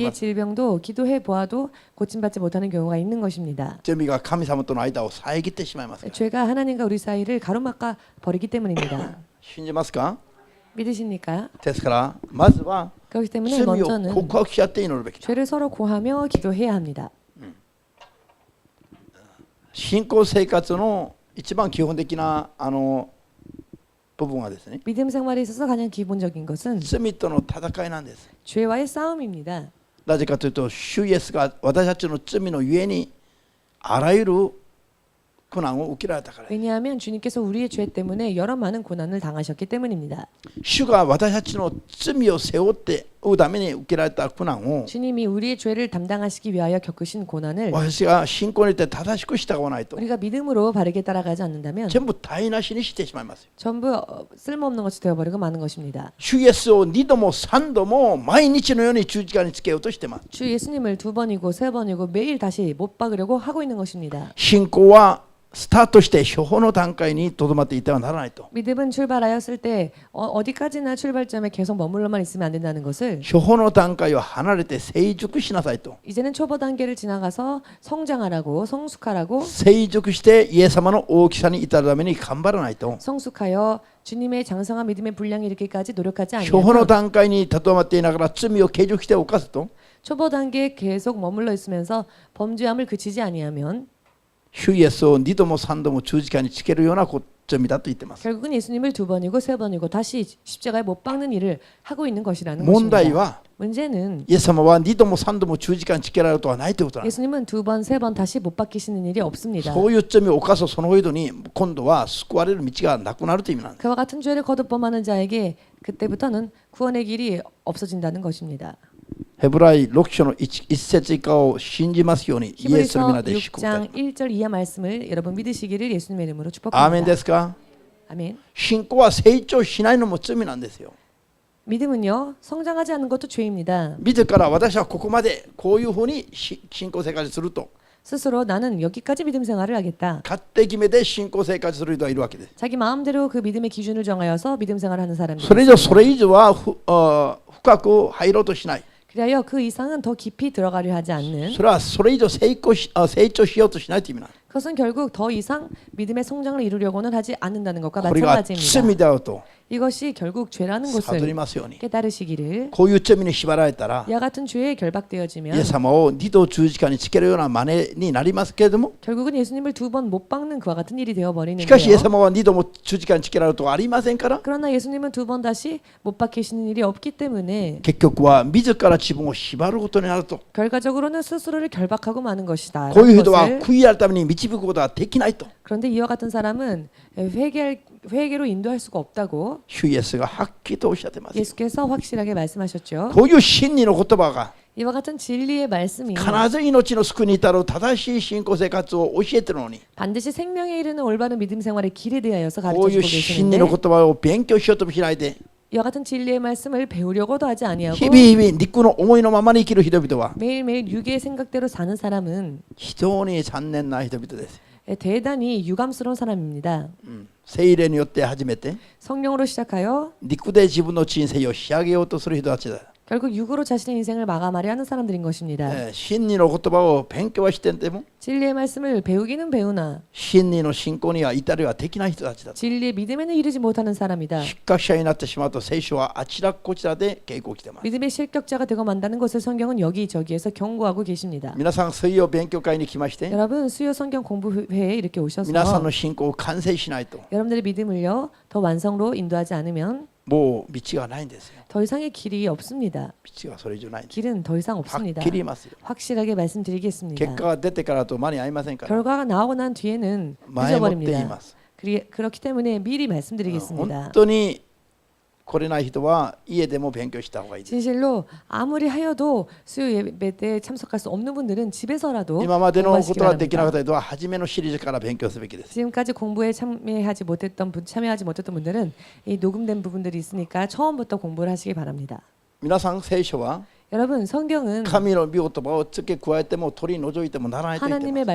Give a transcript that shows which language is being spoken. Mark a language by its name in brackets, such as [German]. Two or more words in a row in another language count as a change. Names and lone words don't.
[Korean] 자기의 [Japanese] ます。 [Korean] 질병도 기도해 보아도 고침받지 못하는 경우가 있는 것입니다. [Japanese] 罪が神様との間を遮ってしまいますから。 [Korean] 죄가 하나님과 우리 사이를 가로막아 버리기 때문입니다. [Japanese] 信じますか？ [Korean] 믿으십니까? [Japanese] ですからまずは [Korean] 그렇기 때문에 [Japanese] 罪を [Korean] 먼저는 [Japanese] 告白し合って祈るべきだ。 [Korean] 죄를 서로 고하며 기도해야 합니다. [Japanese] 信仰生活の一番基本的な部分はですね、 [Korean] 믿음 생활에 있어서 가장 기본적인 것은 [Japanese] 罪との戦いなんです。 [Korean] 죄와의 싸움입니다. [Japanese] なぜかというと主イエスが私たちの罪のゆえにあらゆる苦難を受けられたから。 [Korean] 왜냐하면 주님께서 우리의 죄 때문에 여러 많은 고난을 당하셨기 때문입니다. [Japanese] 主が私たちの罪を背負って負うために受けられた苦難を [Korean] 주님이 우리의 죄를 담당하시기 위하여 겪으신 고난을 [Japanese] 私が信仰によって正しく従わないと [Korean] 우리가 믿음으로 바르게 따라가지 않는다면 [Japanese] 全部台無しにしてしまいます。 [Korean] 전부 쓸모없는 것이 되어버리고 마는 것입니다. [Japanese] 主イエスを2度も3度も毎日のように十字架につけようとしています。 [Korean] 주 예수님을 2번이고 3번이고 매일 다시 못 박으려고 하고 있는 것입니다. [Japanese] 信仰はスタートして初歩の段階にとどまっていてはならないと。 [Korean] 믿음은 출발하였을 때 어디까지나 출발점에 계속 머물러만 있으면 안 된다는 것을 [Japanese] 初歩の段階を離れて成熟しなさいと。 [Korean] 이제는 초보 단계를 지나가서 성장하라고 성숙하라고 [Japanese] 成熟してイエス様の大きさに至るために頑張らないと。 [Korean] 성숙하여 주님의 장성한 믿음의 분량이 이르기까지 노력하지 [Japanese] 初歩の [Korean] 않으면 [Japanese] 段階にとどまっていながら罪を継続して犯すと [Korean] 초보 단계에 계속 머물러 있으면서 범죄함을 그치지 아니하면 [Japanese] 主イエスを2度も3度も十字架につけるような罪だと言っています。 [Korean] 결국은 예수님을 2번이고 3번이고 다시 십자가에 못 박는 일을 하고 있는 것이라는 [Japanese] 問題 [Korean] 것입니다. [Japanese] は [Korean] 문제는 [Japanese] イエス様は2度も3度も十字架につけられることはないということなんです。 [Korean] 예수님은 2번, 3번 다시 못 박히시는 일이 없습니다. [Japanese] そういう罪を犯すその人に今度は救われる道がなくなるという意味なんです。 [Korean] 그와 같은 죄를 거듭범하는 자에게 그때부터는 구원의 길이 없어진다는 것입니다. [Japanese] ヘブライ6章の 1節以下を信じますようにイエスの [Korean] 히브리서 [Japanese] 皆で祝福いたし [Korean] 6장 1절 이하 말씀을 여러분 믿으시기를 예수님의 이름으로 [Japanese] ます。 [Korean] 축복합니다. [Japanese] アーメンですか？ [Korean] 아멘. [Japanese] 信仰は成長しないのも罪なんですよ。 [Korean] 믿음은요 성장하지 않는 것도 죄입니다. [Japanese] 自ら私はここまでこういうふうに信仰生活すると [Korean] 스스로 나는 여기까지 믿음 생활을 하겠다. [Japanese] 勝手決めで信仰生活する人がいるわけです。 [Korean] 자기 마음대로 그 믿음의 기준을 정하여서 믿음 생활을 하는 사람들. [Japanese] それ以上は深く入ろうとしない。 [Korean] 그리하여 그 이상은 더 깊이 들어가려 하지 않는. [Japanese] それはそれ以上成長しようとしないという意味なんです。 [Korean] 그것은 결국 더 이상 믿음의 성장을 이루려고는 하지 않는다는 것과 [Japanese] これが [Korean] 마찬가지입니다. [Japanese] 罪であると [Korean] 이것이 결국 죄라는 [Japanese] 悟り [Korean] 것을 [Japanese] ますように。 [Korean] 깨달으시기를. [Japanese] こういう罪に縛られたら [Korean] 이와 같은 죄에 [Japanese] イ [Korean] 결박되어지면 [Japanese] エス様を2度十字架につけるような真似になりますけれども [Korean] 결국은 예수님을 2번 못 박는 그와 같은 일이 [Japanese] しかしイエス [Korean] 되어버리는데요. [Japanese] 様は2度も十字架につけられることはありませんから [Korean] 그러나 예수님은 2번 다시 못 박히시는 일이 없기 때문에 [Japanese] 結局は自ら自分を縛ることになると [Korean] 결과적으로는 스스로를 결박하고 마는 것이다. [Japanese] こういう人は [Korean] 것을. [Japanese] 悔い改めに導くことはできないと [Korean] 그런데 이와 같은 사람은 회개로 인도할 수가 없다고 [Japanese] 主イエスがはっきりとおっしゃってます。 [Korean] 예수께서 확실하게 말씀하셨죠. [Japanese] こういう真理の言葉が [Korean] 이와 같은 진리의 말씀이 [Japanese] 必ず命の救いに至る正しい信仰生活を教えてるのに [Korean] 반드시 생명에 이르는 올바른 믿음 생활의 길에 대하여서 [Japanese] こういう [Korean] 가르쳐주고 [Japanese] 真理の [Korean] 계시는데 [Japanese] 言葉を勉強しようともしないで [Korean] 이와 같은 진리의 말씀을 배우려고도 하지 아니하고 [Japanese] 日々肉の思いのままに生きる人々は [Korean] 매일매일 육의 생각대로 사는 사람은 [Japanese] 非常に残念な人々です。 [Korean] 대단히 유감스러운 사람입니다. [Japanese] 聖霊によって初めて [Korean] 성령으로 시작하여 [Japanese] 肉で自分の人生を仕上げようとする人たちだ。 [Korean] 결국 육으로 자신의 인생을 마감하려 하는 사람들인 것입니다. [Japanese] 真理の言葉を勉強はしてんでも [Korean] 진리의 말씀을 배우기는 배우나 [Japanese] 真理の信仰には至りはできない人たちだ。 [Korean] 진리의 믿음에는 이르지 못하는 사람이다. [Japanese] 失格者になってしまうと聖書はあちらこちらで警告しています。 [Korean] 믿음의 실격자가 되고 만다는 것을 성경은 여기저기에서 경고하고 계십니다. [Japanese] 皆さん水曜勉強会に来まして [Korean] 여러분 수요 성경 공부회에 이렇게 [Japanese] 皆さん [Korean] 오셔서 [Japanese] の信仰を完成しないと [Korean] 여러분들의 믿음을요 더 완성으로 인도하지 않으면 [Japanese] もう道がないんですよ。 [Korean] 더 이상의 길이 없습니다. [Japanese] 道がそれ以上ないんです。 [Korean] 길은 더 이상 [Japanese] はっ [Korean] 없습니다. [Japanese] きり言いますよ。 [Korean] 확실하게 [Japanese] 結 [Korean] 말씀드리겠습니다. [Japanese] 果が出てからと間に合いませんから [Korean] 결과가 나오고 난 뒤에는 [Japanese] 前もって言い [Korean] 늦어버립니다. [Japanese] ます。 [Korean] 그렇기 때문에 미리 [Japanese] 本 [Korean] 말씀드리겠습니다. [Japanese] 当に来れない人は家でも勉強した方がいいです。 [Korean] 진실로 아무리 하여도 수요 예배 때 참석할 수 없는 분들은 집에서라도 [Japanese] 今までのこ [Korean] 공부하시기 [Japanese] とができなかっ [Korean] 바랍니다. [Japanese] た人は初めのシリーズから勉強すべきです。 [Korean] 지금까지 공부에 참여하지 못했던 분들은 이 녹음된 부분들이 있으니까 처음부터 공부를 하시기 바랍니다. [Japanese] 皆さん聖書は [Korean] 여러분, 성경은 [Japanese] 神の御言葉を付け加えても取り除いてもならないと言っていま